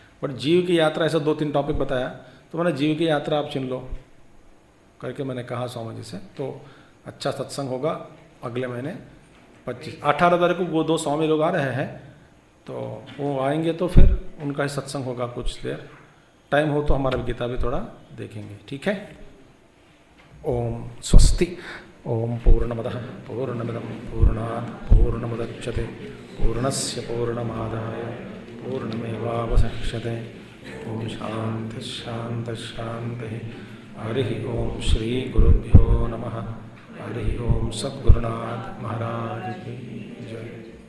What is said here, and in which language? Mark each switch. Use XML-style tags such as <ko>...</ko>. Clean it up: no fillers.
<hi>But जीव की यात्रा ऐसा 2-3 टॉपिक बताया, तो मैंने जीव की यात्रा आप चुन लो करके मैंने कहा स्वामी जी से। तो अच्छा सत्संग होगा अगले महीने 18 तारीख को वो 2 स्वामी लोग आ रहे हैं, तो वो आएंगे तो फिर उनका ही सत्संग होगा कुछ देर। टाइम हो तो हमारा गीता भी थोड़ा देखेंगे, ठीक है।</hi> <sa>ओम स्वस्ति। ओम पूर्णमदः पूर्णमिदं पूर्णात् पूर्णमुदच्यते पूर्णस्य पूर्णमादाय पूर्णमेवावशिष्यते। ओम शांति शांति शांति। हरि ओम श्री गुरुभ्यो नमः।</sa> <hi>हरि ओम सद्गुरुनाथ महाराज की जय।</hi>